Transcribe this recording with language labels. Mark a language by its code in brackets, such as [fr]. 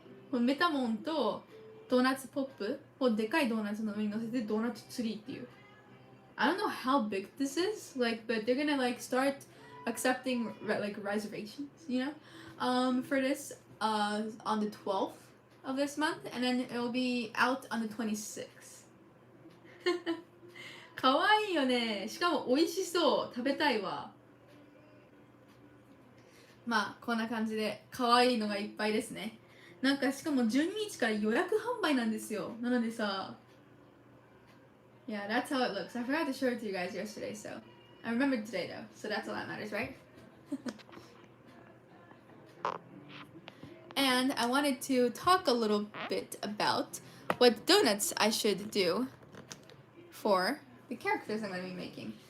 [ja] このメタモンとドーナツポップをでかいドーナツの上に乗せてドーナツツリーっていう。 [en] I don't know how big this is, like, but they're gonna like start accepting like reservations, you know, for this on the 12th of this month, and then it'll be out on the 26th. [ja] かわいいよね。しかも美味しそう。食べたいわ。まあこんな感じでかわいいのがいっぱいですね。なんかしかも12日から予約販売なんですよ。なのでさ、 [en] Yeah, that's how it looks. I forgot to show it to you guys yesterday, so I remembered today though, so that's all that matters, right? And I wanted to talk a little bit about what donuts I should do for the characters I'm going to be making.